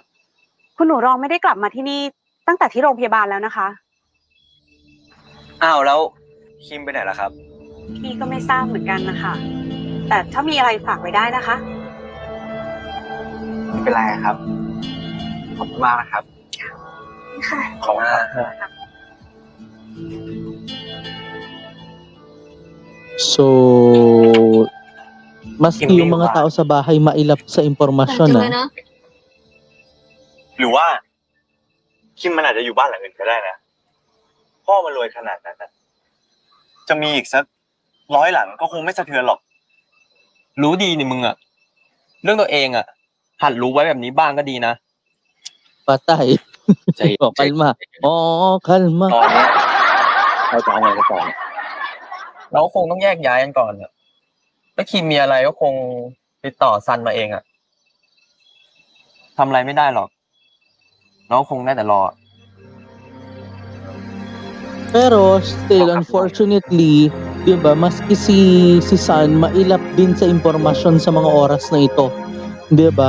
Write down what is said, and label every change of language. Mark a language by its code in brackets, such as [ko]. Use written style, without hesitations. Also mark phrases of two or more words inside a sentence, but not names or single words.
[th] คุณหนูรองไม่ได้กลับมาที่นี่ตั้งแต่ที่โรงพยาบาลแล้วนะคะ อ้าวแล้วคิมไปไหนล่ะครับ พี่ก็ไม่ทราบเหมือนกันนะคะ แต่ถ้ามีอะไรฝากไว้ได้นะคะ ไม่เป็นไรครับ ขอบคุณมากนะครับ ค่ะ ขอบคุณมาก [tl] So, maski yung mga tao sa bahay mailap sa [th] หลัง [tl] impormasyon [th] จากนั้น [tl] na. [th] เนาะ หรือว่า คิมมันอาจจะอยู่บ้านหลังอื่นก็ได้นะ พ่อมันรวยขนาดนั้นนะจะมีอีกสัก100 หลังก็คงไม่สะเทือนหรอก รู้ดีนี่มึงอะเรื่องตัวเองอะหัดรู้ไว้แบบนี้บ้างก็ดีนะ [tl] Patay. [th] ใจ [tl] Oh, kalma. Oo, kalma. [th] ตอนนี้เราจะเอาไงกันต่อเนี่ยเราคงต้องแยกย้ายกันก่อนอะถ้าคิมมีอะไรก็คงติดต่อซันมาเองอะทำอะไรไม่ได้หรอกเราคงได้แต่รอ [tl] Pero still, unfortunately, di ba, maski si San mailap din sa impormasyon sa mga oras na ito. Di ba?